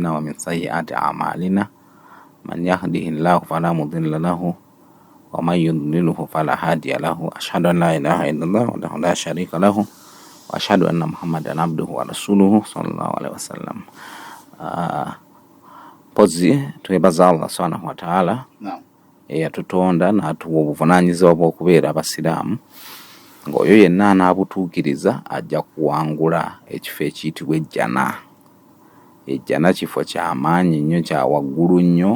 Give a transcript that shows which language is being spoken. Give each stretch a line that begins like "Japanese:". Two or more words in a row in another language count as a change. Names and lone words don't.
Arabic: أعمالنا ومن سيئات أعمالنا من يهده الله فلا مضل له ومن يضلله فلا هادي له أشهد أن لا إله إلا الله وحده لا شريك له وأشهد أن محمدا عبده ورسوله صلى الله عليه وسلم.
Ganda: Pozi twebaza Allah
Arabic: سبحانه وتعالى
Ganda: eyatutonda n'atuwa obuvunanyizibwa bw'okubeera abasiraamu ng'oyo yenna anaabutuukiriza ajja kuwangula ekifo ekiyitibwa ejjana. Ejjana kifo ky'amaanyi nnyo, kya waggulu nnyo.